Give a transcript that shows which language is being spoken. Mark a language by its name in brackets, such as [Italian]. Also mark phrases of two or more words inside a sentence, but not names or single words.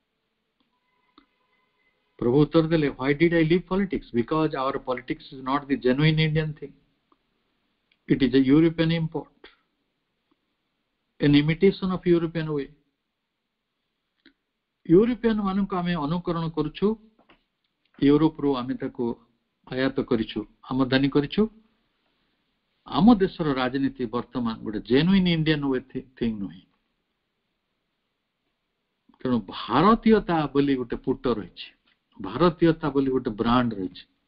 [Odia] ପ୍ରଭୁ ଉତ୍ତର ଦେଲେ, [English] why did I leave politics? Because our politics is not the genuine Indian thing. It is a European import, an imitation of European way. [Odia] ୟୁରୋପିଆନ ମାନଙ୍କୁ ଆମେ ଅନୁକରଣ କରୁଛୁ, ୟୁରୋପରୁ ଆମେ ତାକୁ ଆୟାତ କରିଛୁ, ଆମଦାନୀ କରିଛୁ. ଆମ ଦେଶର ରାଜନୀତି ବର୍ତ୍ତମାନ ଗୋଟେ [English] genuine Indian way thing [Odia] ନୁହେଁ. ତେଣୁ ଭାରତୀୟତା ବୋଲି ଗୋଟେ ପୁଟ ରହିଛି, ଭାରତୀୟତା ବୋଲି ଗୋଟେ ବ୍ରାଣ୍ଡ ରହିଛି.